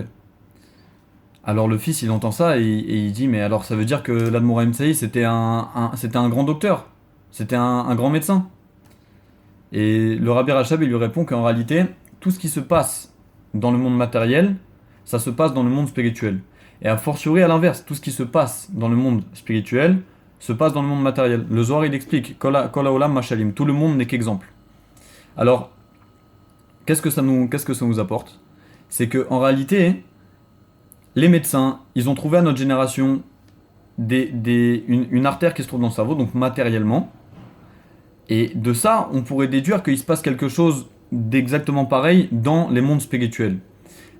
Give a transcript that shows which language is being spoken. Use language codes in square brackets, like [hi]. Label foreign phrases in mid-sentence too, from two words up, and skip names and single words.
[fr] Alors le fils, il entend ça, et il dit, mais alors ça veut dire que l'Admour Haim Tsaï, c'était un grand docteur, c'était un grand médecin. Et le Rabbi Rachab, il lui répond qu'en réalité, tout ce qui se passe dans le monde matériel, ça se passe dans le monde spirituel. Et a fortiori, à l'inverse, tout ce qui se passe dans le monde spirituel se passe dans le monde matériel. Le Zohar, il explique [he] כל העולם משלים, [fr] tout le monde n'est qu'exemple. Alors, qu'est-ce que ça nous apporte? C'est que en réalité, les médecins, ils ont trouvé à notre génération une artère qui se trouve dans le cerveau, donc matériellement. Et de ça, on pourrait déduire qu'il se passe quelque chose d'exactement pareil dans les mondes spirituels.